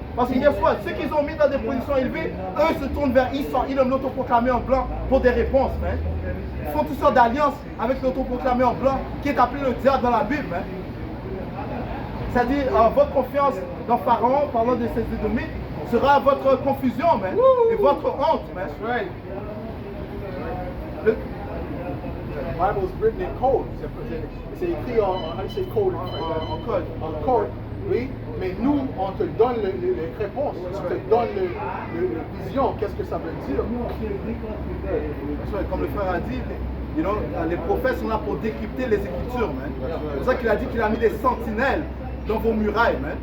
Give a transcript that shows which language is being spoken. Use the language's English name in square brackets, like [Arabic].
[French] Parce que [English] guess what, [French] ceux qu'ils ont mis dans des positions élevées, eux se tournent vers Ilom, l'autoproclamé en blanc, pour des réponses, Ils font toutes sortes d'alliances avec l'autoproclamé en blanc, qui est appelé le diable dans la Bible, C'est-à-dire votre confiance dans Pharaon, parlant de ses Édomites, sera votre confusion, et votre honte, [English] The Bible is written in code. [French] C'est écrit en code. En code. Oui, mais nous, on te donne les réponses, on te donne les visions, qu'est-ce que ça veut dire? Comme le frère a dit, [English] you know, [French] les prophètes sont là pour décrypter les Écritures. C'est pour ça qu'il a dit qu'il a mis des sentinelles dans vos murailles.